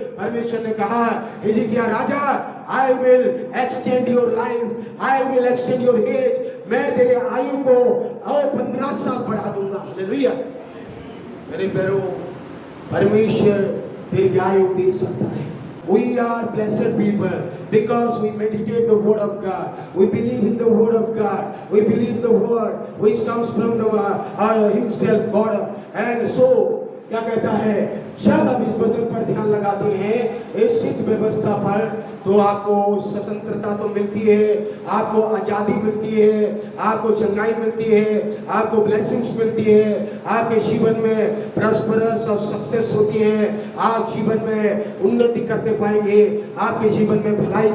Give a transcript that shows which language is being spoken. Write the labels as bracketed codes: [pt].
[hi] परमेश्वर ने कहा, हिजकिय्याह राजा, [en] I will extend your life, I will extend your age, [hi] मैं तेरे आयु को और 15 साल बढ़ा दूंगा। हालेलुया। मेरे प्यारों, परमेश्वर दीर्घायु दे सकता है। [en] We are blessed people because we meditate the word of God. We believe in the word of God. We believe the word which comes from the himself God. And so [hi] क्या कहता है? जब आप इस वचन पर ध्यान लगाते हैं, इस सिद्ध व्यवस्था पर, तो आपको स्वतंत्रता तो मिलती है, आपको आजादी मिलती है, आपको चंगाई मिलती है, आपको ब्लेसिंग्स मिलती है, आपके जीवन में प्रॉस्परस और सक्सेस होती है, आप जीवन में उन्नति करते पाएंगे, आपके जीवन में भलाई को